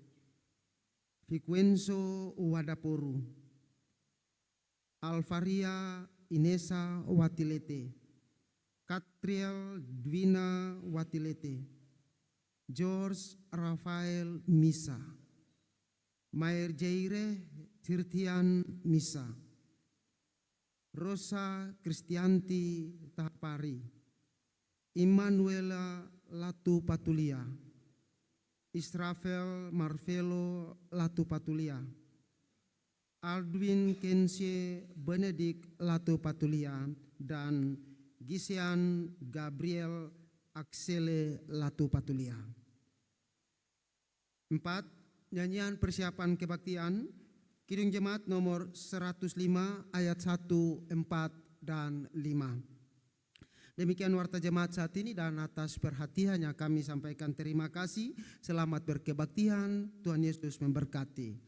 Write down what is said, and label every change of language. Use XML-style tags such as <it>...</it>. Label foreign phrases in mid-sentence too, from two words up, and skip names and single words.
<id>Fiquenzo Wadaporu, Alvaria Inesa Watilete, Katriel Dwina Watilete, George Rafael Misa, Mayer Jaire Tirtian Misa, Rosa Kristianti Tahapari, Immanuela Latu Patulia, Israfel Marvelo Latu Patulia, Aldwin Kensie Benedict Latu Patulia, dan Gisian Gabriel Aksele Latu Patulia. 4. Nyanyian persiapan kebaktian Kidung Jemaat nomor 105 ayat 1, 4, dan 5. Demikian warta jemaat saat ini, dan atas perhatiannya kami sampaikan terima kasih. Selamat berkebaktian, Tuhan Yesus memberkati.</id>